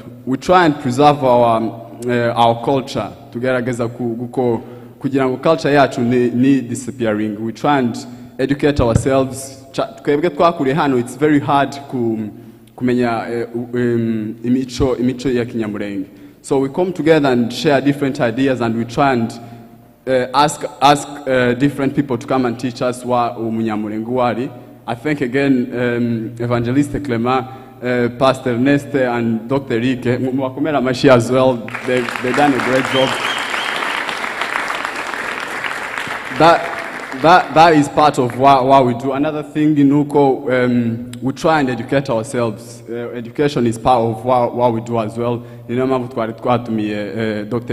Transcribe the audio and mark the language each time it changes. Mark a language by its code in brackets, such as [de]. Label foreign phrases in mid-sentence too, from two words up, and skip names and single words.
[en] We try and preserve our culture, [rw] tugerageza kugira ngo culture yacu ni disappearing. [en] We try and educate ourselves. [rw] Twebwe twakuriye hano, [en] it's very hard [rw] kumenya imico ya Kinyamulenge. [en] So we come together and share different ideas and we try and ask different people to come and teach us what [rw] Umunyamulenge wari. [en] I think again Evangeliste Clement, Pastor Neste and Dr. Rike, [rw] mwakomera amashyi [en] as well. They've done a great job. That is part of what we do. Another thing in Nuko, we try and educate ourselves. Education is part of what we do as well. Dr.